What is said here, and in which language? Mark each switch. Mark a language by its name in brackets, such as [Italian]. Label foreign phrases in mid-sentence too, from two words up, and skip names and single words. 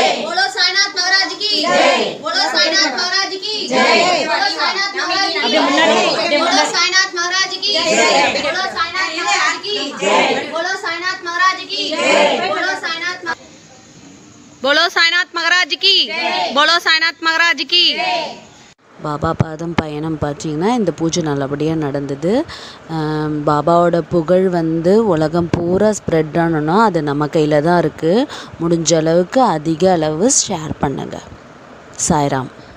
[Hindi] बोलो साईनाथ महाराज की जय। बोलो साईनाथ महाराज की जय। बोलो साईनाथ महाराज की जय। बोलो साईनाथ महाराज की जय। बोलो साईनाथ महाराज की जय। बोलो साईनाथ महाराज की जय। बोलो साईनाथ बोलो साईनाथ महाराज की बोलो साईनाथ महाराज की [Tamil] பாபா பாதம் பயணம் பார்த்தீங்கன்னா இந்த பூஜை நல்லபடியாக நடந்தது. பாபாவோட புகழ் வந்து உலகம் பூரா ஸ்ப்ரெட் ஆனோன்னா அது நம்ம கையில் தான் இருக்குது. முடிஞ்ச அளவுக்கு அதிக அளவு ஷேர் பண்ணுங்கள். சாய்ராம்.